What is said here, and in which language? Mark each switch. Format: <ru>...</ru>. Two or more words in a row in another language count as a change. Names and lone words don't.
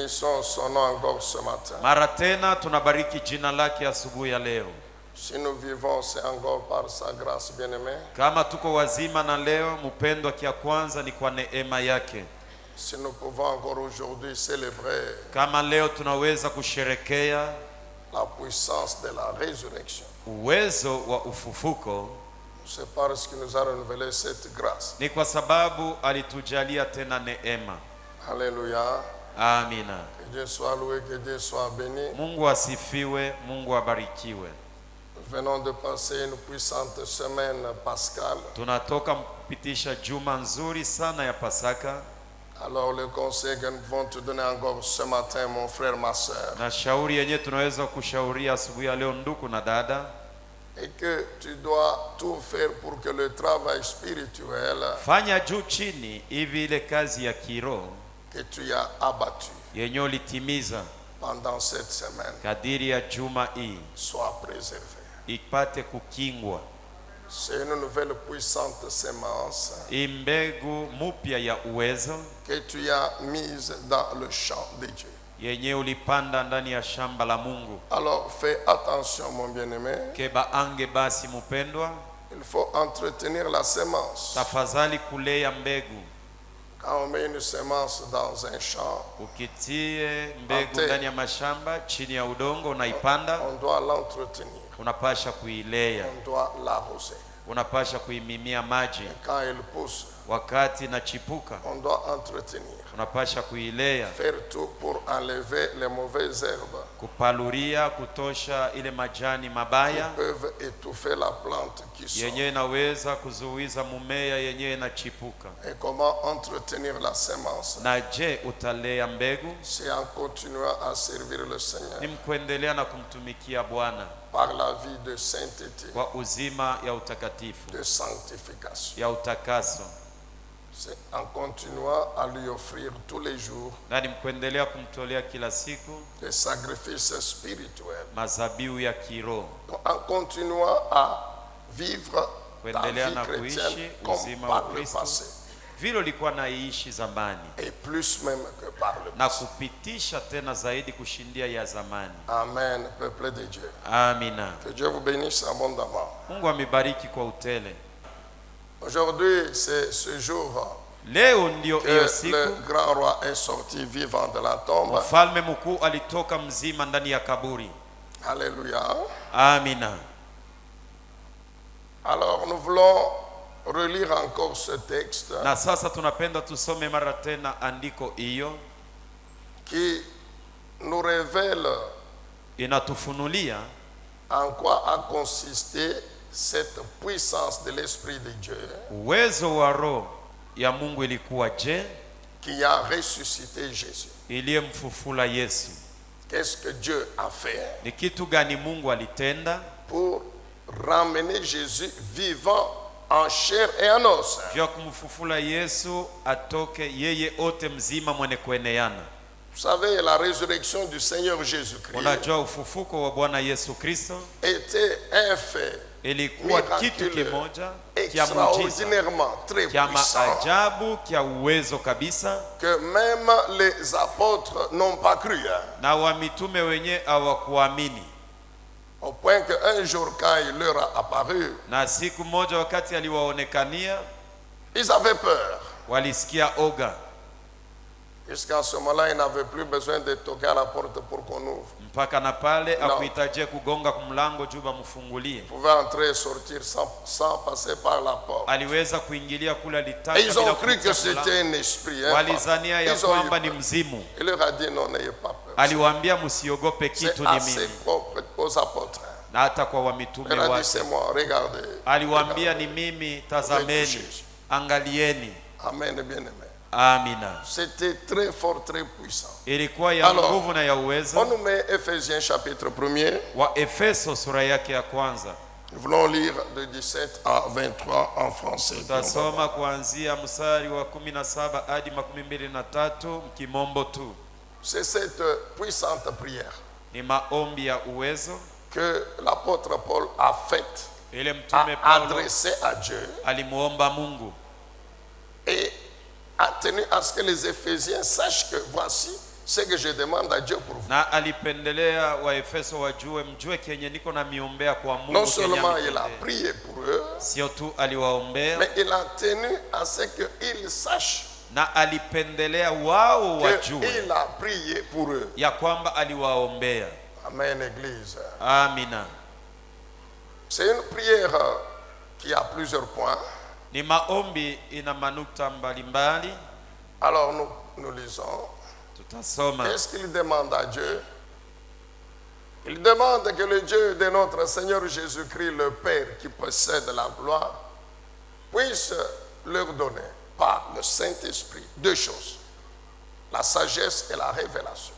<fr>bénissons son nom encore ce matin.</fr> <sw>Mara tena tunabariki jina lake asubuhi ya leo.</sw> <fr>Si nous vivons, c'est encore par sa grâce bien-aimée.</fr> <sw>Kama tuko wazima na leo, mpendwa, kia kwanza ni kwa neema yake.</sw> <fr>Si nous pouvons encore aujourd'hui célébrer</fr> <sw>Kama leo tunaweza kusherekea</sw> <fr>la puissance de la résurrection,</fr> <sw>uwezo wa ufufuko,</sw> <fr>c'est parce qu'il nous a renouvelé cette grâce.</fr> <sw>ni kwa sababu alitujalia tena neema.</sw> <fr>Alléluia.</fr> <sw>Amina.</sw> <fr>Que Dieu soit loué, que Dieu soit béni.</fr> <sw>Mungu asifiwe, Mungu abarikiwe.</sw> <fr>Nous venons de passer une puissante semaine pascale.</fr> <sw>Tunatoka kupitisha juma nzuri sana ya Pasaka.</sw> <fr>Alors le conseil que nous pouvons te donner encore ce matin, mon frère, ma soeur,</fr> <sw>Na shauri yenye tunaweza kushauria asubuhi ya leo, ndugu na dada,</sw> <fr>et que tu dois tout faire pour que le travail spirituel</fr> <sw>fanya juu chini hivi ile kazi ya kiroho</sw> <fr>que tu as abattu</fr> <sw>yenye ulitimiza</sw> <fr>pendant cette semaine</fr> <sw>kadiri ya juma hii</sw> <fr>soit préservé.</fr> <sw>ipate kukingwa.</sw> <fr>C'est une nouvelle puissante sémence</fr> <sw>Imbegu mupya ya uwezo</sw> <fr>que tu as mise dans le champ de Dieu.</fr> <sw>yenye ulipanda ndani ya shamba la Mungu.</sw> <fr>Alors fais attention, mon bien-aimé,</fr> <sw>Keba ange basi mpendwa,</sw> <fr>il faut entretenir la sémence.</fr> <sw>tafadhali kulea mbegu.</sw> <fr>Quand on met une sémence dans un champ,</fr> <sw>Ukitie mbegu Ante. ndani ya mashamba chini ya udongo, unaipanda,</sw> <fr>on doit l'entretenir,</fr> <sw>unapasha kuilea,</sw> <fr>on doit l'arroser.</fr> <sw>unapasha kuimimia maji.</sw> <fr>Et quand elle pousse,</fr> <sw>Wakati inachipuka,</sw> <fr>on doit entretenir,</fr> <sw>unapasha kuilea,</sw> <fr>faire tout pour enlever les mauvaises herbes</fr> <sw>kupaluria, kutosha ile majani</sw> <fr>qui</fr> <sw>mabaya</sw> <fr>peuvent étouffer la plante qui sort.</fr> <sw>yenye inaweza kuzuiza mumea yenye inachipuka.</sw> <fr>Et comment entretenir la sémence?</fr> <sw>Na je, utalea mbegu?</sw> <fr>C'est en continuant à servir le Seigneur</fr> <sw>Ni mkuendelea na kumtumikia Bwana</sw> <fr>par la vie de sainteté,</fr> <sw>kwa uzima ya utakatifu,</sw> <fr>de sanctification.</fr> <sw>ya utakaso.</sw> <fr>C'est en continuant à lui offrir tous les jours</fr> <sw>Na ni mkuendelea kumtolea kila siku</sw> <fr>des sacrifices spirituels.</fr> <sw>mazabiu ya kiroho,</sw> <fr>En continuant à vivre ta</fr> <sw>kuendelea</sw> <fr>vie</fr> <sw>na</sw> <fr>chrétienne</fr> <sw>kuishi</sw> <fr>comme</fr> <sw>uzima</sw> <fr>par</fr> <sw>wa</sw> <fr>le</fr> <sw>Kristo</sw> <fr>passé,</fr> <sw>vile ulikuwa naishi zamani,</sw> <fr>et plus même que par le</fr> <sw>na</sw> <fr>passé.</fr> <sw>kupitisha tena zaidi kushindia ya zamani.</sw> <fr>Amen, peuple de Dieu.</fr> <sw>Amina.</sw> <fr>Que Dieu vous bénisse abondamment.</fr> <sw>Mungu amebariki kwa utele.</sw> <fr>Aujourd'hui, c'est ce jour</fr> <sw>Leo ndio</sw> <fr>que</fr> <sw>hiyo</sw> <fr>le</fr> <sw>siku</sw> <fr>grand roi est sorti vivant de la tombe.</fr> <sw>mfalme mkuu alitoka mzima ndani ya kaburi.</sw> <fr>Alléluia.</fr> <sw>Amina.</sw> <fr>Alors nous voulons relire encore ce texte</fr> <sw>Na sasa tunapenda tusome mara tena andiko hiyo,</sw> <fr>qui nous révèle</fr> <sw>inatufunulia</sw> <fr>en quoi a consisté cette puissance de l'Esprit de Dieu</fr> <sw>uwezo wa roho ya Mungu ilikuwa je,</sw> <fr>qui a ressuscité Jésus.</fr> <sw>iliyemfufula Yesu.</sw> <fr>Qu'est-ce que Dieu a fait</fr> <sw>Ni kitu gani Mungu alitenda</sw> <fr>pour ramener Jésus vivant en chair et en os?</fr> <sw>vya kumfufula Yesu atoke yeye ote mzima mwenye kueneana?</sw> <fr>Vous savez, la résurrection du Seigneur Jésus-Christ</fr> <sw>Unajua ufufuko wa Bwana Yesu Kristo</sw> <fr>était un fait</fr> <sw>ilikuwa kitu</sw> <fr>miraculeux,</fr> <sw>kimoja kia muujiza,</sw> <fr>extraordinairement très</fr> <sw>kia</sw> <fr>puissant,</fr> <sw>maajabu, kia uwezo kabisa,</sw> <fr>que même les apôtres n'ont pas cru.</fr> <sw>na wa mitume wenye hawakuamini.</sw> <fr>Au point qu'un jour, quand il leur a apparu,</fr> <sw>Na siku moja wakati aliwaonekania,</sw> <fr>ils avaient peur.</fr> <sw>walisikia oga,</sw> <fr>Jusqu'à ce moment-là, ils n'avaient plus besoin de toquer à la porte pour qu'on ouvre.</fr> <sw>mpaka na pale No. akuhitajia kugonga kumlango juu bamfungulie.</sw> <fr>Ils pouvaient entrer et sortir sans passer par la porte.</fr> <sw>Aliweza kuingilia kule</sw> <fr>Et</fr> <sw>alitaka</sw> <fr>ils ont</fr> <sw>bila</sw> <fr>cru que</fr> <sw>kupitia</sw> <fr>c'était</fr> <sw>mlango.</sw> <fr>un esprit. Hein,</fr> <sw>Walizania ya</sw> <fr>ils ont eu</fr> <sw>kwamba ni</sw> <fr>peur.</fr> <sw>mzimu.</sw> <fr>Il leur a dit non, n'ayez pas peur.</fr> <sw>Aliwaambia msiogope</sw> <fr>C'est</fr> <sw>kitu, ni</sw> <fr>assez</fr> <sw>mimi.</sw> <fr>aux apôtres.</fr> <sw>Na hata kwa</sw> <fr>Il</fr> <sw>wamitume</sw> <fr>leur a dit</fr> <sw>wake</sw> <fr>c'est moi, regardez.</fr> <sw>aliwaambia</sw> <fr>Regardez.</fr> <sw>ni mimi, tazameni, angalieni.</sw> <fr>Amen, bien-aimé.</fr> <sw>Amina.</sw> <fr>C'était très fort, très puissant.</fr> <sw>Ilikuwa ya</sw> <fr>Alors,</fr> <sw>nguvu na ya</sw> <fr>On</fr> <sw>uwezo.</sw> <fr>nous met Ephésiens chapitre 1er.</fr> <sw>Wa Efeso sura yake ya kwanza,</sw> <fr>Nous voulons lire de 17 à 23 en français.</fr> <sw>tutasoma kuanzia mstari wa 17 hadi 23 mkimombo tu.</sw> <fr>C'est cette puissante prière</fr> <sw>Ni maombi ya uwezo</sw> <fr>que l'apôtre Paul a faite,</fr> <sw>ile</sw> <fr>a</fr> <sw>mtume Paulo</sw> <fr>adressée à Dieu</fr> <sw>alimuomba Mungu</sw> <fr>et a tenu à ce que les Éphésiens sachent que voici ce que je demande à Dieu pour vous.</fr> <sw>Na alipendelea Waefeso wajue mjue kenye niko na miombea kwa Mungu.</sw> <fr>Non seulement il a prié pour eux,</fr> <sw>sio tu aliwaombea,</sw> <fr>mais il a tenu à ce qu'ils sachent</fr> <sw>na alipendelea wao wajue</sw> <fr>qu'il a prié pour eux.</fr> <sw>ya kwamba aliwaombea.</sw> <fr>Amen, Église.</fr> <sw>Amina.</sw> <fr>C'est une prière qui a plusieurs points.</fr> <sw>Ni maombi ina manukta mbalimbali.</sw> <fr>Alors nous lisons.</fr> <sw>Tutasoma.</sw> <fr>Qu'est-ce qu'il demande à Dieu? Il demande que le Dieu de notre Seigneur Jésus-Christ, le Père qui possède la gloire, puisse leur donner par le Saint-Esprit deux choses: la sagesse et la révélation.</fr>